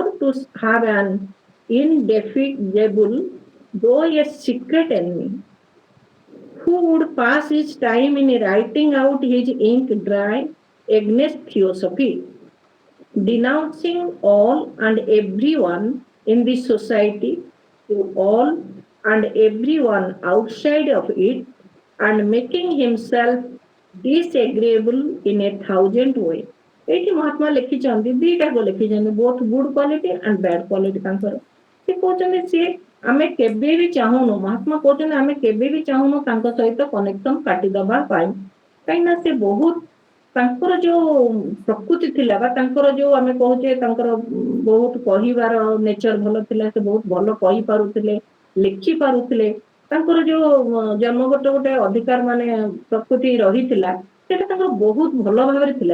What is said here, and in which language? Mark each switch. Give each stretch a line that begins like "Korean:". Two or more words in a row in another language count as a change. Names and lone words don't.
English: to have an indefatigable, though a secret enemy, who would pass his time in writing out his ink dry against theosophy, denouncing all and everyone in the society to all and everyone outside of it, and making himself disagreeable in a thousand ways.
Odia: ଏଇଠି ମହାତ୍ମା ଲେଖିଛନ୍ତି ଦିଟାକୁ ଲେଖିଛନ୍ତି
English: both good quality and bad quality
Odia: ତାଙ୍କର। ସେ କହୁଛନ୍ତି ସିଏ ଆମେ କେବେ ବି ଚାହୁଁନୁ, ମହାତ୍ମା କହୁଛନ୍ତି ଆମେ କେବେ ବି ଚାହୁଁନୁ ତାଙ୍କ ସହିତ କନେକ୍ସନ କାଟିଦବା ପାଇଁ, କାହିଁକିନା ସେ ବହୁତ ତାଙ୍କର ଯୋଉ ପ୍ରକୃତି ଥିଲା ବା ତାଙ୍କର ଯୋଉ ଆମେ କହୁଛେ ତାଙ୍କର ବହୁତ କହିବାର ନେଚର ଭଲ ଥିଲା, ସେ ବହୁତ ଭଲ କହିପାରୁଥିଲେ, ଲେଖି ପାରୁଥିଲେ, ତାଙ୍କର ଯୋଉ ଜନ୍ମଗତ ଗୋଟେ ଅଧିକାର ମାନେ ପ୍ରକୃତି ରହିଥିଲା ସେଟା ତାଙ୍କର ବହୁତ ଭଲ ଭାବରେ ଥିଲା।